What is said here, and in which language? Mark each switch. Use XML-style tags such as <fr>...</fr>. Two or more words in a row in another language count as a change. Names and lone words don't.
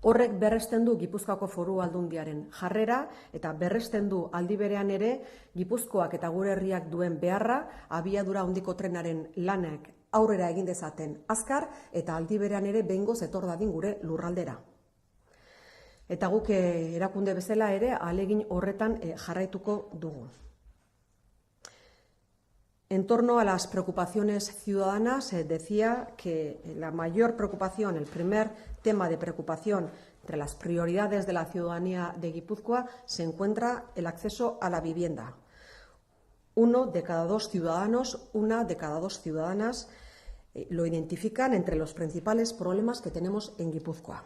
<eu>Horrek berresten du Gipuzkoako Foru Aldundiaren jarrera eta berresten du aldi berean ere Gipuzkoak eta gure herriak duen beharra abiadura handiko trenaren lanak aurrera egin dezaten azkar eta aldi berean ere behingoz etor dadin gure lurraldera. Eta guk erakunde bezala ere ahalegin horretan jarraituko dugu.</eu> <es>En torno a las preocupaciones ciudadanas, decía que la mayor preocupación, el primer tema de preocupación entre las prioridades de la ciudadanía de Guipúzcoa se encuentra el acceso a la vivienda. 1 de cada 2 ciudadanos, 1 de cada 2 ciudadanas lo identifican entre los principales problemas que tenemos en Guipúzcoa.</es>